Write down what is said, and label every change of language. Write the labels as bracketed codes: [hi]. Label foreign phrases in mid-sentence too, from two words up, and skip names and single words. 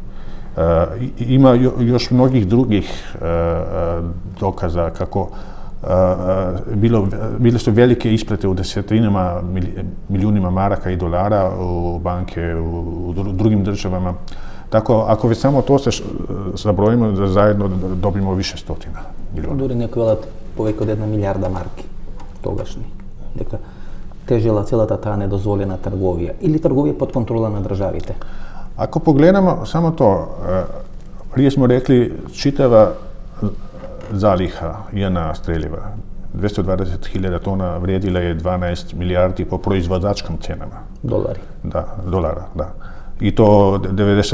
[hr] Ima još mnogih drugih dokaza kako bile su velike isplate u desetinama milijunima maraka i dolara u banke u drugim državama. Tako, ako već samo to se zabrojimo, da zajedno dobimo više stotina milijuna. [mk] Дури некои велат повеќе од 1 милиарда марки тогашни. Дека тежела целата таа недозволена трговија или трговија под контрола на државите. [hr] Ako pogledamo samo to, prije smo rekli čitava zaliha JNA streljiva, 220.000 tona vrijedila je 12 milijardi po proizvođačkim cijenama. Dolari. Da, dolara, da. I to 91.